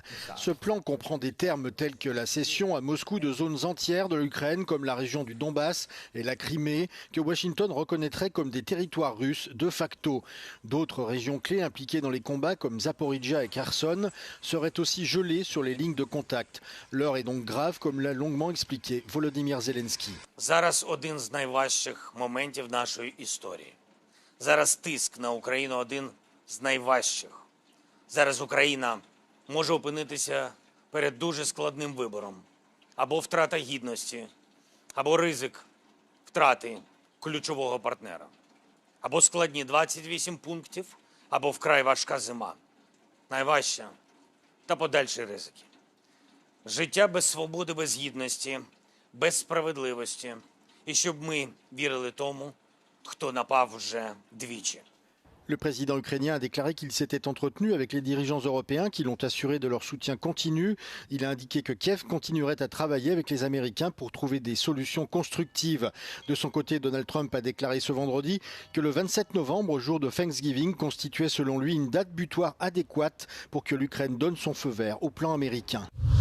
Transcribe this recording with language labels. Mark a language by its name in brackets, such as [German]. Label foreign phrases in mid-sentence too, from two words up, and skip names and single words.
[French] Ce plan comprend des termes tels que la cession à Moscou de zones entières de l'Ukraine, comme la région du Donbass et la Crimée, que Washington reconnaîtrait comme des territoires russes de facto. D'autres régions clés impliquées dans les combats, comme Zaporizhzhia et Kherson, seraient aussi gelé sur les lignes de contact. L'heure est donc grave, comme l'a longuement expliqué Volodymyr Zelensky. [Ukrainian] Зараз один з найважчих моментів нашої історії. Зараз тиск на Україну один з найважчих. Зараз Україна може опинитися перед дуже складним вибором. Або втрата гідності, або ризик втрати ключового партнера. Або складні 28 пунктів, або вкрай важка зима. Найважча та подальші ризики. Життя без свободи, без гідності, без справедливості. І щоб ми вірили тому, хто напав вже двічі. [French] Le président ukrainien a déclaré qu'il s'était entretenu avec les dirigeants européens qui l'ont assuré de leur soutien continu. Il a indiqué que Kiev continuerait à travailler avec les Américains pour trouver des solutions constructives. De son côté, Donald Trump a déclaré ce vendredi que le 27 novembre, jour de Thanksgiving, constituait selon lui une date butoir adéquate pour que l'Ukraine donne son feu vert au plan américain.